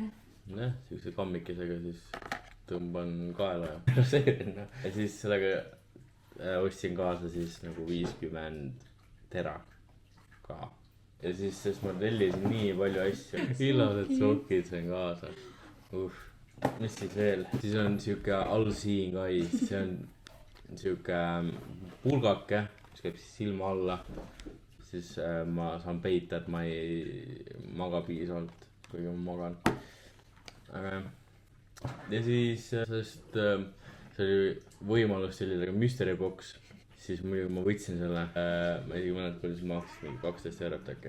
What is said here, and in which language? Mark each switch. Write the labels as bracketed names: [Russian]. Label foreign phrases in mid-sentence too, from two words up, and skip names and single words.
[Estonian] jah , siukse kammikesega siis tõmban kaela ja rasseerin . ja siis sellega ostsin kaasa siis nagu 50 tera ka . ja siis , sest ma tellisin nii palju asju , ilusad sokid sain kaasa . mis siis veel , siis on siuke [English] all seeing eyes , [Estonian] see on siuke pulgake , mis käib siis silma alla . siis ma saan peita , et ma ei maga piisavalt , kuigi ma magan . aga jah , ja siis , sest see oli võimalus tellida ka [English] mystery box [Estonian] , siis muidugi ma võtsin selle , ma isegi mõned palju siis maksis mingi 12 eurot äkki .